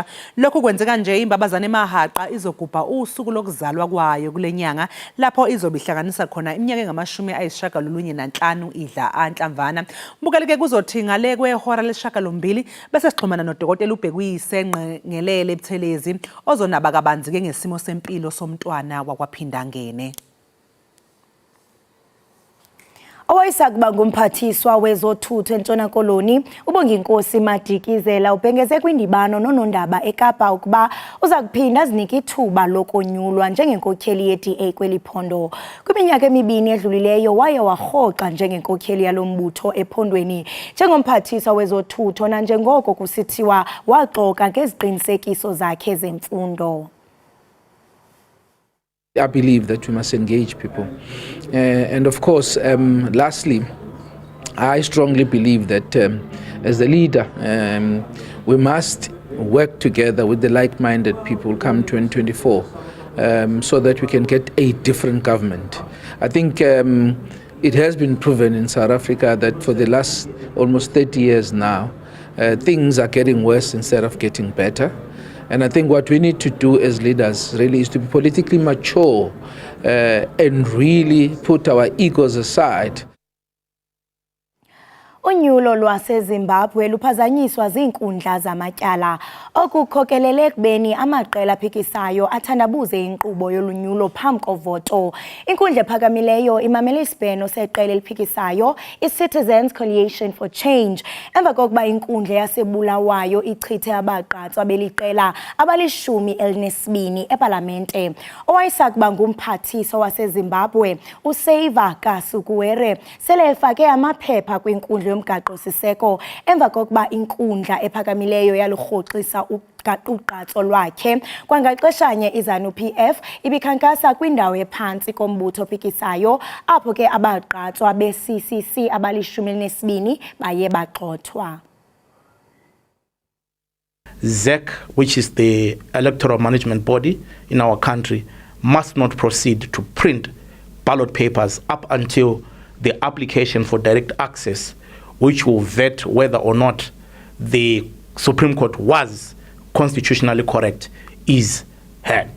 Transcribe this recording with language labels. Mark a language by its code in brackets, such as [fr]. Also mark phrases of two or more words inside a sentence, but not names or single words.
[zu] Lokhu kwenzeka nje imbabazane emahaqa izogubha usuku lokuzalwa kwayo kulenyanga lapho izobihlanganisa khona iminyaka engama-95 idla anhlamvana. Mbukeleke kuzothinga le kwehora lesishiyagalombili bese sixhumana nodokotela uBhekuyise Ngelele Buthelezi ozonaba kabanzi ke ngesimo sempilo somntwana wakwaphinda ngene. [xh] Owayesakuba ngumphathiswa wezothutho eNtshona Koloni uBonginkosi Madikizela ubhengeze kwindibano nonondaba eKapa ukuba uza kuphinda azinike ithuba lokonyulwa njengenkokheli yeDA kweli phondo. Kwiminyaka emibini edlulileyo waye warhoxa njengenkokheli yalombutho ephondweni njengomphathiswa wezothutho nanjengoko kusithiwa waxoka ngeziqinisekiso zakhe zemfundo. [en] I believe that we must engage people. And of course, lastly, I strongly believe that as the leader, we must work together with the like-minded people come 2024 so that we can get a different government. I think it has been proven in South Africa that for the last almost 30 years now, things are getting worse instead of getting better. And I think what we need to do as leaders really is to be politically mature and really put our egos aside. [xh] Unyulo lwaseZimbabwe luphazanyiswa ziinkundla zamatyala okukhokelele ekubeni amaqela aphikisayo athandabuze inkqubo yolunyulo phambi kovoto. Inkundla ephakamileyo imamele isibheno seqela eliphikisayo i-Citizens Coalition for Change emva kokuba inkundla yasebulawayo ichithe abagqatswa beliqela abali-12 epalamente. Owayesakuba ngumphathiswa waseZimbabwe uSaver Kasukuwere sele efake amaphepha kwinkundla yomgaqo-siseko emva kokuba inkundla ephakamileyo yalurhoxisa ugqatso lwakhe. Kwangaxeshanye iZANU-PF ibikhankasa kwindawo ephantsi kombutho ophikisayo apho ke abagqatswa be-CCC abali-12 baye bagxothwa. [en] ZEC, which is the electoral management body in our country, must not proceed to print ballot papers up until the application for direct access, which will vet whether or not the Supreme Court was constitutionally correct, is heard.